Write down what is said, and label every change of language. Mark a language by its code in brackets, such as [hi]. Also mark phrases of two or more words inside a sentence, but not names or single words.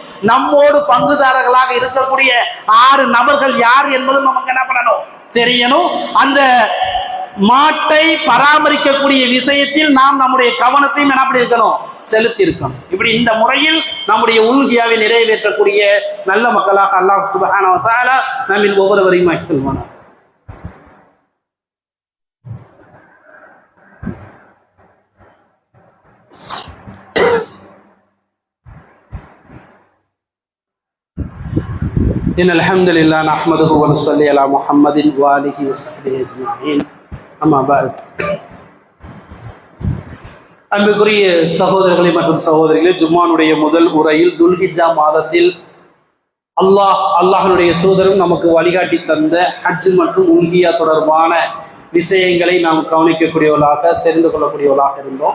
[ta] நம்மோடு பங்குதாரர்களாக இருக்கக்கூடிய 6 நபர்கள் யார் என்பதும் நமக்கு என்ன பண்ணணும், தெரியணும். அந்த மாட்டை பராமரிக்கக்கூடிய விஷயத்தில் நாம் நம்முடைய கவனத்தையும் என்ன பண்ணி இருக்கணும், செலுத்தி இருக்கணும். இப்படி இந்த முறையில் நம்முடைய உல்கியாவை நிறைவேற்றக்கூடிய நல்ல மக்களாக [ar] الله سبحانه وتعالى [ta] நம்மில் ஒவ்வொருவரையும் ஆக்கிக்கொள்வானாக. [ar] إن الحمد لله نحمده ونصلي على محمد وآله وصحبه أجمعين أما بعد. [ta] அன்புக்குரிய சகோதரர்களே மற்றும் சகோதரிகளே, ஜும்மானுடைய முதல் உரையில் துல்ஹிஜ்ஜா மாதத்தில் அல்லாஹ்வுடைய தூதரும் நமக்கு வழிகாட்டி தந்த ஹஜ் மற்றும் உல்ஹியா தொடர்பான விஷயங்களை நாம் கவனிக்கக்கூடியவர்களாக தெரிந்து கொள்ளக்கூடியவர்களாக இருந்தோம்.